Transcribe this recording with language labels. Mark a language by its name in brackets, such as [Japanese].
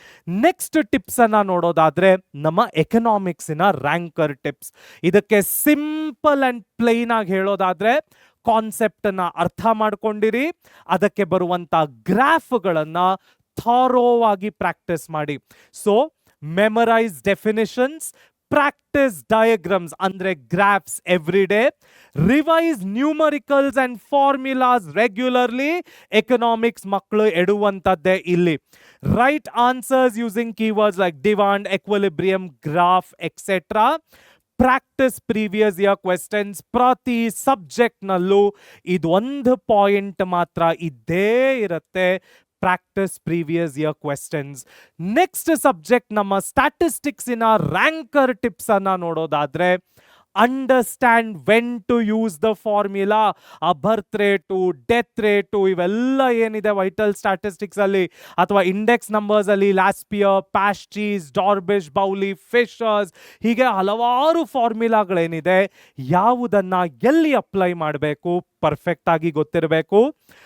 [Kannada] Next tips ಅನ್ನ ನೋಡೋದಾದ್ರೆ ನಮ್ಮ ಎಕನಾಮಿಕ್ಸಿನ ರ್ಯಾಂಕರ್ ಟಿಪ್ಸ್. ಇದಕ್ಕೆ ಸಿಂಪಲ್ ಅಂಡ್ ಪ್ಲೈನ್ ಆಗಿ ಹೇಳೋದಾದ್ರೆ ಕಾನ್ಸೆಪ್ಟ್ ಅನ್ನ ಅರ್ಥ ಮಾಡ್ಕೊಂಡಿರಿ, ಅದಕ್ಕೆ ಬರುವಂತ ಗ್ರಾಫ್ಗಳನ್ನ ಥಾರೋವಾಗಿ ಪ್ರಾಕ್ಟೀಸ್ ಮಾಡಿ. [English] So memorise definitions, practice diagrams andre graphs every day, revise numericals and formulas regularly. Economics [Kannada] maklu eduvantadde illi. [English] Write answers using keywords like demand, equilibrium, graph, etc. Practice previous year questions. [Kannada] Prati subject nallu idondu point matra idde irutte. [English] Practice previous year questions. [Kannada] Next subject ನಮ್ಮ statistics ಇನ ranker tips ಅನ್ನ ನೋಡೋದಾದ್ರೆ [English] Understand when to use the formula. [Kannada] ಆ ಬರ್ತ್ rate, death rate ಇವೆಲ್ಲ ಏನಿದೆ vital statistics ಅಲ್ಲಿ ಅಥವಾ index numbers ಅಲ್ಲಿ, ಲಾಸ್ಪಿಯರ್, ಪ್ಯಾಸ್ಟೀಸ್, ಡಾರ್ಬಿಶ್, ಬೌಲಿ, ಫಿಶರ್ಸ್, ಹೀಗೆ ಹಲವಾರು ಫಾರ್ಮ್ಯುಲಾಗಳೇನಿದೆ ಯಾವುದನ್ನ ಎಲ್ಲಿ ಅಪ್ಲೈ ಮಾಡಬೇಕು ಪರ್ಫೆಕ್ಟ್ ಆಗಿ ಗೊತ್ತಿರಬೇಕು.